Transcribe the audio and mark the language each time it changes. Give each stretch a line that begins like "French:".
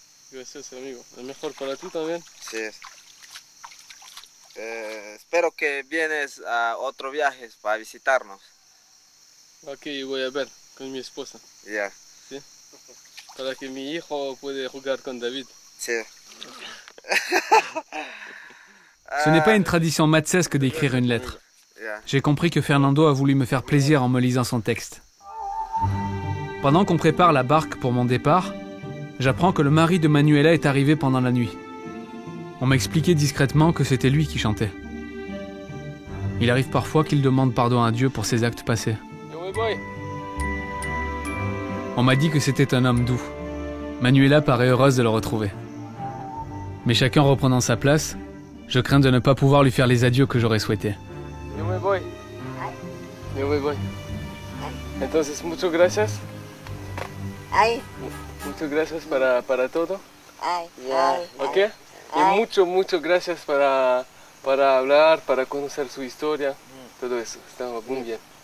Spanish: Gracias, amigo. Es mejor para ti también. Sí. Espero que vienes a otro viaje para visitarnos. Ok, voy a ver con mi esposa. Ya. ¿Sí? Para que mi hijo pueda jugar con David. Sí.
French: Ce n'est pas une tradition matsesque d'écrire une lettre.
Spanish: Ya.
French: J'ai compris que Fernando a voulu me faire plaisir en me lisant son texte. Pendant qu'on prépare la barque pour mon départ, j'apprends que le mari de Manuela est arrivé pendant la nuit. On m'expliquait discrètement que c'était lui qui chantait. Il arrive parfois qu'il demande pardon à Dieu pour ses actes passés.
Spanish: Yo me voy.
French: On m'a dit que c'était un homme doux. Manuela paraît heureuse de le retrouver. Mais chacun reprenant sa place, je crains de ne pas pouvoir lui faire les adieux que j'aurais souhaités.
Spanish: Yo me voy. Yo me voy. Entonces, muchas gracias. Ay, Muchas gracias para todo. ay, Ya. ay. ¿Ok? ay. Y muchas gracias para hablar, para conocer su historia. Todo eso. Estamos muy bien.